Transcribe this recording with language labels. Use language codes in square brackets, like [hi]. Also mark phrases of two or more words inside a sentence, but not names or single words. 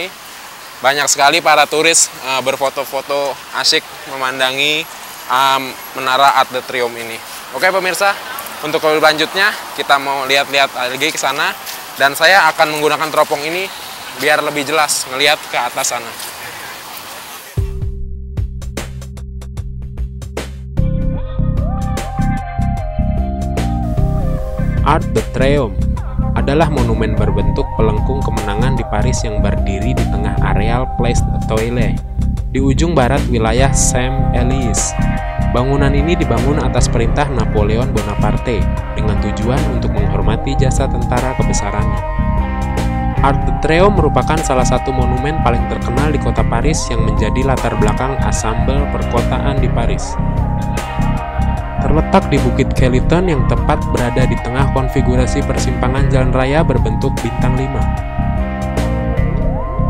[id] Banyak sekali para turis berfoto-foto asyik memandangi menara Arc de Triomphe ini. Oke pemirsa, untuk lebih lanjutnya kita mau lihat-lihat lagi ke sana, dan saya akan menggunakan teropong ini biar lebih jelas ngelihat ke atas sana. Arc de Triomphe adalah monumen berbentuk pelengkung kemenangan di Paris yang berdiri di tengah areal Place des Toilettes, di ujung barat wilayah Champs-Élysées. Bangunan ini dibangun atas perintah Napoleon Bonaparte dengan tujuan untuk menghormati jasa tentara kebesarannya. Arc de Triomphe merupakan salah satu monumen paling terkenal di kota Paris yang menjadi latar belakang asambel perkotaan di Paris. Terletak di Bukit Kellyton yang tepat berada di tengah konfigurasi persimpangan jalan raya berbentuk bintang 5.